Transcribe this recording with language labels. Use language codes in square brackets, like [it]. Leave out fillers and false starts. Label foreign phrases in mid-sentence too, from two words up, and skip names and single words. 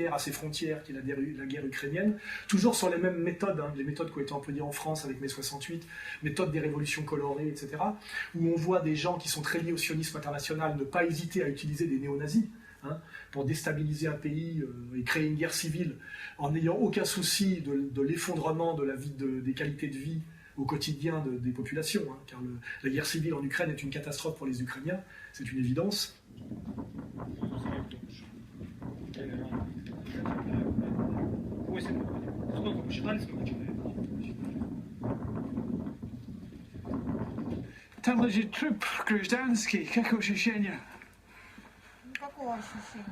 [fr] guerre à ses frontières, qui est la guerre ukrainienne, toujours sur les mêmes méthodes, les méthodes qui ont été employées en France avec mai 68, méthode des révolutions colorées, etc., où on voit des gens qui sont très liés au sionisme international ne pas hésiter à utiliser des néo-nazis, pour déstabiliser un pays et créer une guerre civile, en n'ayant aucun souci de l'effondrement de la vie, des qualités de vie au quotidien des populations, car la guerre civile en Ukraine est une catastrophe pour les Ukrainiens, c'est une évidence. [ru] Там лежит труп гражданский, как ощущение? Никакого ощущения.